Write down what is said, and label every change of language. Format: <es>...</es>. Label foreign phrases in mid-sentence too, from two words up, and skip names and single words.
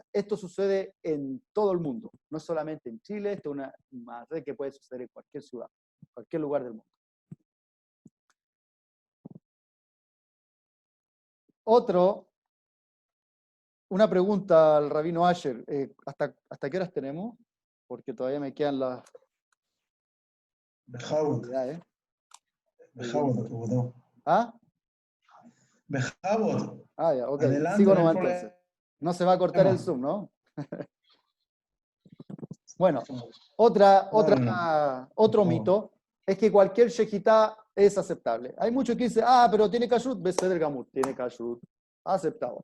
<es>Esto sucede en todo el mundo, no solamente en Chile, esto es una red que puede suceder en cualquier ciudad, en cualquier lugar del mundo. Una pregunta al rabino Asher. ¿Hasta qué horas tenemos? Porque todavía me quedan las...</es> <he>בכבוד. בכבוד, כבודו.</he> <es>¿Ah?</es> <he>בכבוד.</he> <es>Ah, ya, ok. Adelante, Sigo no hay nomás problema. entonces. No se va a cortar el Zoom, ¿no? Bueno, otro mito es que cualquier shejitá es aceptable. Hay muchos que dicen, pero tiene kashrut,</es> <he>בסדר גמור,</he> <es>tiene kashrut, aceptado.</es>